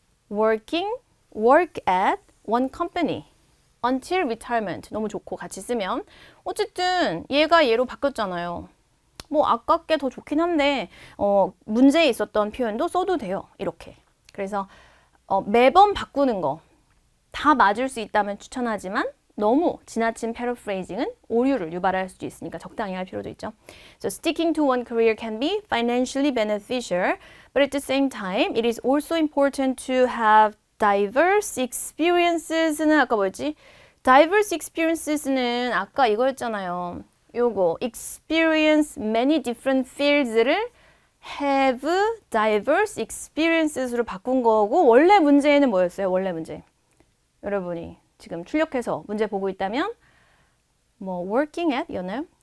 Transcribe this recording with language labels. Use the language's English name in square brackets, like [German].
[English] work at one company until retirement [Korean] 너무 좋고 같이 쓰면 어쨌든 얘가 얘로 바뀌었잖아요. 뭐 아깝게 더 좋긴 한데 문제에 있었던 표현도 써도 돼요. 이렇게. 그래서 매번 바꾸는 거 다 맞을 수 있다면 추천하지만 너무 지나친 패러프레이징은 오류를 유발할 수도 있으니까 적당히 할 필요도 있죠. [English] So sticking to one career can be financially beneficial, but at the same time, it is also important to have diverse experiences는 [Korean] 아까 뭐였지? [English] diverse experiences [Korean] 는 아까 이거였잖아요. 요거 [English] experience many different fields [Korean] 를 [English] have diverse experiences [Korean] 로 바꾼 거고 원래 문제는 뭐였어요? 원래 문제. 여러분이 지금 출력해서 문제 보고 있다면 뭐 working at 이었나요?